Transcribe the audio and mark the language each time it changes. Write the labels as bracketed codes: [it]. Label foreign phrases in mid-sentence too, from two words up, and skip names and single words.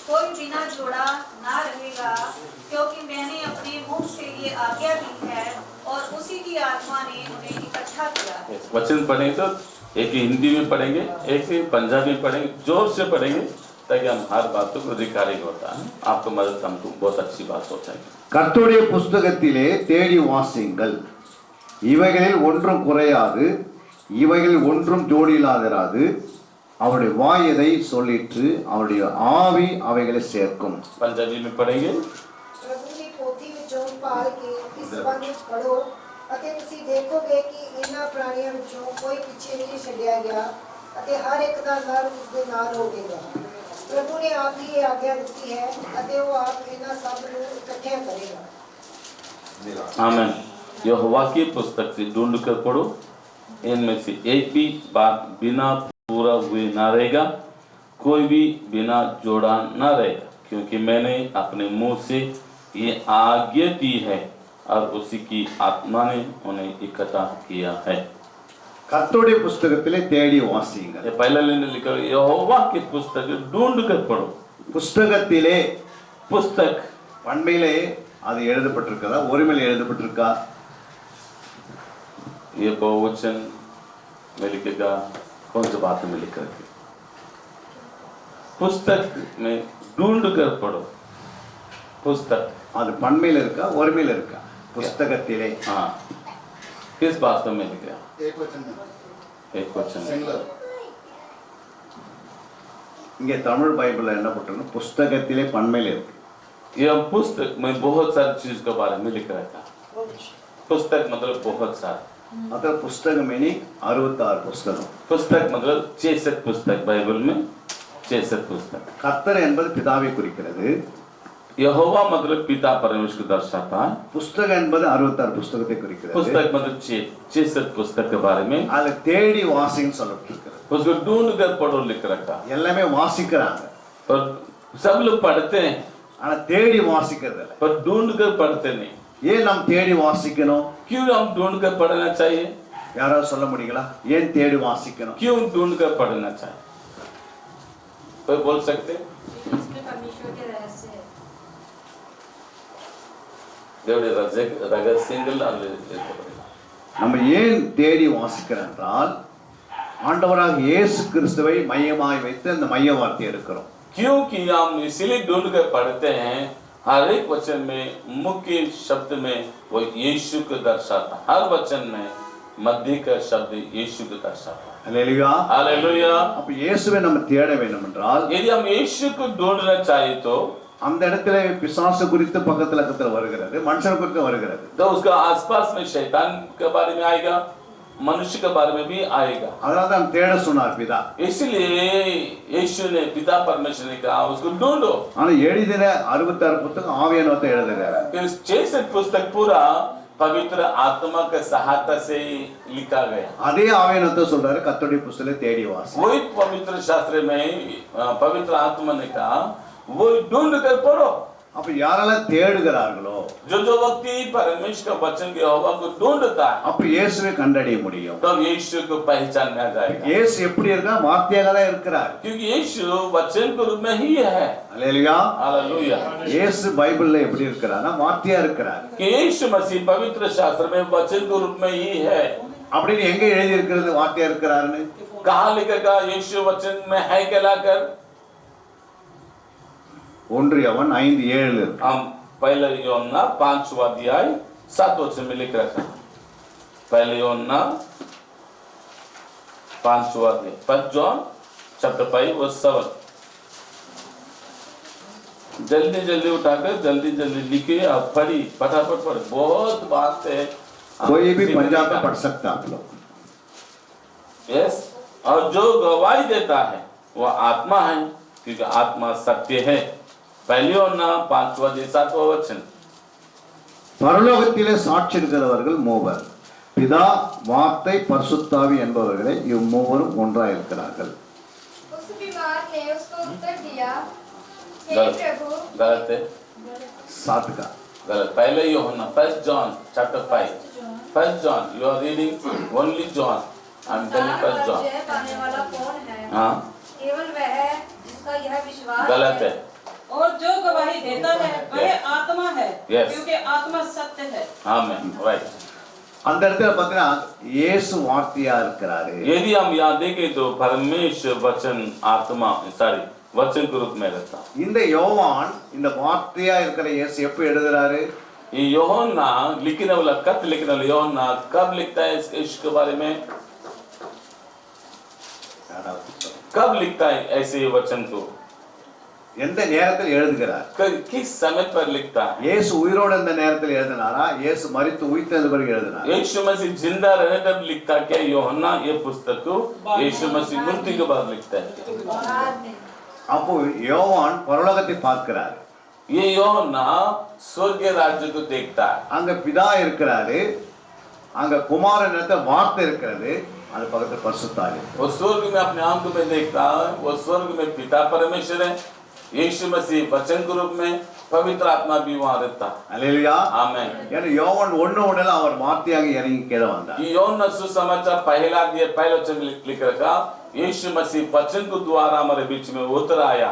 [hi] कोई बिना जोड़ा ना रहेगा, क्योंकि मैंने अपने मुंह से ये आज्ञा दी है और उसी की आत्मा ने उन्हें इकट्ठा किया है। वचन पढ़ेंगे तो एक हिंदी में पढ़ेंगे, एक पंजाबी में पढ़ेंगे, जोर से पढ़ेंगे ताकि हम हर बातों को रिकॉर्डिंग होता है, आपको मदद हमको बहुत अच्छी बात हो जाएगी। [ta] கர்த்தருடைய புஸ்தகத்திலே தேடி வாசியுங்கள், இவைகளில் ஒன்றும் குறையாது, இவைகளில் ஒன்றும் ஜோடியில்லாதிராது. அவருடைய வாய் எதை சொல்லிற்று, அவருடைய ஆவி அவைகளை சேர்க்கும். [hi] पंजाबी में पढ़ेंगे। प्रभु की पोथी [pa] ਵਿੱਚੋਂ ਭਾਲ ਕੇ ਇਸ ਸੰਬੰਧ ਵਿੱਚ ਪੜੋ ਅਤੇ ਤੁਸੀਂ ਦੇਖੋਗੇ ਕਿ ਇਹਨਾਂ ਪ੍ਰਾਣੀਆਂ ਵਿੱਚੋਂ ਕੋਈ ਪਿੱਛੇ ਨਹੀਂ ਛੱਡਿਆ ਗਿਆ ਅਤੇ ਹਰ ਇੱਕ ਦਾ ਨਰ ਉਸ ਦੇ ਨਾਲ ਹੋਵੇਗਾ। [hi] प्रभु ने आप ही ये आज्ञा दी है [pa] ਅਤੇ ਉਹ ਆਪ ਇਹਨਾਂ ਸਭ ਨੂੰ ਇਕੱਠਿਆਂ ਕਰੇਗਾ। [hi] आमीन। यहोवा की पुस्तक से ढूंढ कर पढ़ो, इनमें से एक भी बात बिना पूरा हुए ना रहेगा, कोई भी बिना जोड़ा ना रहेगा, क्योंकि मैंने अपने मुंह से ये आज्ञा दी है और उसी की आत्मा ने उन्हें इकट्ठा किया है। [ta] கர்த்தருடைய புஸ்தகத்திலே தேடி வாசியுங்கள். [hi] ये पहला लाइन लिखा है, यहोवा की पुस्तक ढूंढ कर पढ़ो। [ta] புஸ்தகத்திலே [hi] पुस्तक [ta] பண்மையிலே அது எழுதப்பட்டிருக்கதா, ஒருமையில் எழுதப்பட்டிருக்கா? [hi] ये बहुवचन में लिखेगा, कौन सी बात में लिखा है? पुस्तक में ढूंढ कर पढ़ो। पुस्तक [ta] அது பண்மையில் இருக்கா, ஒருமையில் இருக்கா? புஸ்தகத்திலே. [hi] हाँ, किस बात में लिखा? एक वचन में एक वचन। सिंगुलर [ta] இங்கே தமிழ் பைபிள்ல என்ன போட்டிருக்கு? புஸ்தகத்திலே பண்மையில் இருக்கு. [hi] ये पुस्तक में बहुत सारी चीज के बारे में लिखा रहता है। पुस्तक मतलब बहुत सारे, मतलब पुस्तक मीनिंग 66 புஸ்தகம். पुस्तक मतलब 66 पुस्तक, बाइबल में 66 पुस्तक। [ta] கர்த்தர் என்பது பிதாவை குறிக்கிறது. [hi] यहोवा मतलब पिता परमेश्वर को दर्शाता है। [ta] புஸ்தகம் என்பது 66 புஸ்தகத்தை குறிக்கிறது. [hi] पुस्तक मतलब 66 पुस्तक के बारे में। [ta] அதுல தேடி வாசின்னு சொல்லப்பட்டிருக்கிறது. [hi] उसको ढूंढ कर पढ़ो लिख रखा। [ta] எல்லாமே வாசிக்கிறாங்க, [hi] पर सब लोग पढ़ते हैं, [ta] ஆனா தேடி வாசிக்கிறது இல்ல. [hi] पर ढूंढ कर पढ़ते नहीं। [ta] ஏன் நாம் தேடி வாசிக்கணும்? [hi] क्यों हम ढूंढ कर पढ़ना चाहिए? [ta] யாராவது சொல்ல முடியுங்களா? ஏன் தேடி வாசிக்கணும்? [hi] क्यों ढूंढ कर पढ़ना चाहिए? कोई बोल सकते? इसमें परमेश्वर के रहस्य है। [ta] தேவனுடைய ரகசியங்கள் அதில் நம்ம ஏன் தேடி வாசிக்கிறோம் என்றால், ஆண்டவராக இயேசு கிறிஸ்துவை மையமாய் வைத்து அந்த மைய வார்த்தை எடுக்கிறோம். [hi] क्योंकि हम इसीलिए ढूंढ कर पढ़ते हैं, हर एक वचन में मुख्य शब्द में वो यीशु को दर्शाता, हर वचन में मध्य का शब्द यीशु को दर्शाता। [ta] அல்லேலூயா. [hi] हालेलुया। [ta] அப்ப இயேசுவை நம்ம தேட வேண்டும் என்றால், [hi] यदि हम यीशु को ढूंढना चाहिए तो [ta] அந்த இடத்துல பிசாசு குறித்து பக்கத்துல வருகிறது, மனுஷன் குறித்து வருகிறது. [hi] उसका आसपास में शैतान के बारे में आएगा, मनुष्य के बारे में भी आएगा। [ta] அதனால தான் தேட சொன்னார் பிதா. [hi] इसलिए यीशु ने, पिता परमेश्वर ने कहा उसको ढूंढो। [ta] ஆனா எழுதின 66 புத்தகம் ஆவியானவர் எழுதுறாரு. [hi] इस 66 पुस्तक पूरा पवित्र आत्मा के सहायता से लिखा गया। [ta] அதே ஆவியானவர் சொல்றாரு, கர்த்தருடைய புஸ்தகத்தை தேடி வாசி. [hi] वही पवित्र शास्त्र में पवित्र आत्मा ने कहा वो ढूंढ कर पढ़ो। [ta] அப்ப யாரெல்லாம் தேடுகிறார்களோ, [hi] जो व्यक्ति परमेश्वर का वचन के यहोवा को ढूंढता है, [ta] அப்ப இயேசுவை கண்டறிய முடியும். [hi] तब यीशु को पहचान में आ जाएगा। [ta] இயேசு எப்படி இருக்கா? வார்த்தையாக தான் இருக்கிறார். [hi] क्योंकि यीशु वचन के रूप में ही है। [ta] அல்லேலூயா. [hi] हालेलुया। [ta] இயேசு பைபிள்ல எப்படி இருக்கிறார்னா வார்த்தையா இருக்கிறார். [hi] कि यीशु मसीह पवित्र शास्त्र में वचन के रूप में ही है। [ta] அப்படின்னு எங்க எழுதி இருக்கிறது வார்த்தையா இருக்கிறாருன்னு? [hi] कहाँ लिखेगा यीशु वचन में है कहलाकर? [ta] 1 யோவான் 5:7 [hi] हम पहले योहन्ना 5वां अध्याय 7 वचन में लिख रखा है। पहले योहन्ना 5वां अध्याय, [en] 1 John chapter 5 verse 7। [hi] जल्दी जल्दी उठाकर जल्दी जल्दी लिखे और पढ़ी, फटाफट पढ़, बहुत बात है। कोई भी पंजाब में पढ़ सकता आप लोग। यस, और जो गवाही देता है वह आत्मा है, क्योंकि आत्मा सत्य है। पहली யோहन्ना 5वां अध्याय 7वां वचन। [ta] பரலோகத்திலே சாட்சி இருக்கிறவர்கள் மூவர், பிதா, வார்த்தை, பரிசுத்தாவி என்பவர்களே இம்மூவரும் ஒன்றாய் இருக்கிறார்கள். [hi] उस बीमार ने उसको उत्तर दिया, हे गलत प्रभु। गलत है, 7 का गलत। पहले यूहन्ना [en] 1 John chapter 5, 1 John, you are reading only John, I am telling 1 John। [hi] जय पाने वाला कौन है? हाँ, केवल वह जिसका यह विश्वास गलत है। और जो गवाही देता है वह [en] Yes. [hi] आत्मा है, [en] Yes. [hi] क्योंकि आत्मा सत्य है। आमेन, राइट। [ta] அந்த இடத்துல பார்த்தீங்கன்னா இயேசு வார்த்தையா இருக்கிறாரு. [hi] यदि हम यहाँ देखें तो परमेश्वर वचन आत्मा सॉरी वचन के रूप में रहता। [ta] இந்த யோவான் இந்த வார்த்தையா இருக்கிற இயேசு எப்ப எழுதுறாரு? [hi] ये यूहन्ना लिखने वाला खत लिखने वाला यूहन्ना कब लिखता है इसके बारे में? कब लिखता है ऐसे वचन को? [ta] எந்த நேரத்தில் எழுதுகிறார்? [hi] किस समय पर लिखता है? [ta] இயேசு உயிரோடு இருந்த நேரத்தில் எழுதினாரா? இயேசு மரித்து உயிர்த்தெழுந்த பிறகு எழுதினாரா? [hi] यीशु मसीह जिंदा रहने तब लिखता क्या यूहन्ना ये पुस्तक को? यीशु मसीह मृत्यु के बाद लिखता है। [ta] அப்போ யோவான் பரலோகத்தை பார்க்கிறார். [hi] ये यूहन्ना स्वर्ग राज्य को देखता है। [ta] அங்க பிதா இருக்கிறாரு, அங்க குமாரன் வார்த்தை இருக்கிறது, அது பக்கத்துல பரிசுத்த ஆவி. [hi] वो स्वर्ग में अपने आंखों में देखता है, वो स्वर्ग में पिता परमेश्वर है, यीशु मसीह वचन के रूप में, पवित्र आत्मा भी वहाँ रहता है। [ta] அல்லேலூயா. [hi] आमेन। [ta] ஏன்னா யோவான் 1:1 அவர் வார்த்தையாக இறங்கி கீழே வந்தார். [hi] कि यूहन्ना सुसमाचार पहला दिया पहला वचन लिख रखा, यीशु मसीह वचन के द्वारा हमारे बीच में उतर आया।